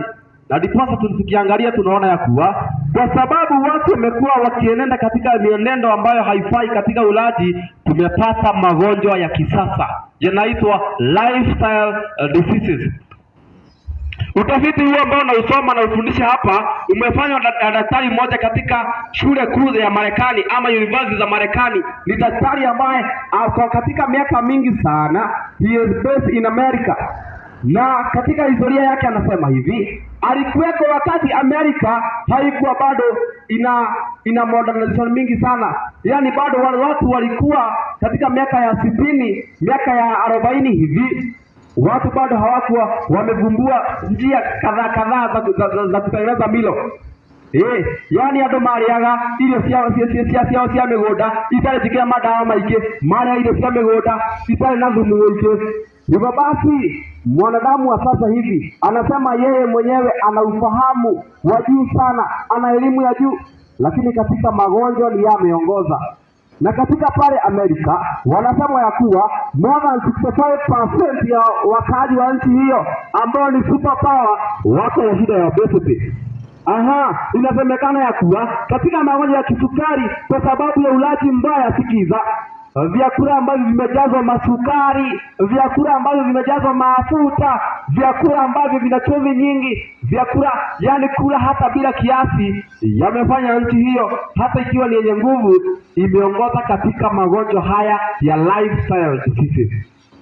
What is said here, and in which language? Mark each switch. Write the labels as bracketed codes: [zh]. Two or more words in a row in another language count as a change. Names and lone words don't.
[sw] Na ndiposa tukiangalia tunaona ya kuwa kwa sababu watu wamekuwa wakienenda katika mienendo ambayo haifai katika ulaji, tumepata magonjwa ya kisasa yanaitwa [en] lifestyle diseases. [sw] Utafiti huo ambao nausoma na ufundisha hapa umefanywa na daktari mmoja katika shule kuu ya Marekani ama university za Marekani. Ni daktari ambaye katika miaka mingi sana, [en] he is based in America. [sw] Na katika historia yake anasema hivi, alikuweko wakati Amerika haikuwa bado ina modernization mingi sana, yaani bado watu walikuwa katika miaka ya 60, miaka ya 40 hivi, watu bado hawakuwa wamevumbua njia kadhaa za kutengeneza milo. [ki] Yani andũ marĩaga irio ciao cia mĩgũnda itarĩ njĩkĩre madawa maingĩ, marĩa irio cia mĩgũnda itarĩ na thumu mũingĩ. [sw] Hivyo basi mwanadamu wa sasa hivi anasema yeye mwenyewe ana ufahamu wa juu sana, ana elimu ya juu, lakini katika magonjwa ni yameongoza. Na katika pale Amerika wanasema ya kuwa [en] more than [sw] 65% ya wakaaji wa nchi hiyo ambao ni superpower wako na shida ya obesity. Inasemekana ya kuwa katika magonjwa ya kisukari kwa sababu ya ulaji mbaya, sikiza, vyakula ambavyo vimejazwa masukari, vyakula ambavyo vimejazwa mafuta, vyakula ambavyo vina chumvi nyingi, vyakula yani kula hata bila kiasi, yamefanya nchi hiyo hata ikiwa ni yenye nguvu imeongoza katika magonjwa haya ya [en] lifestyle diseases.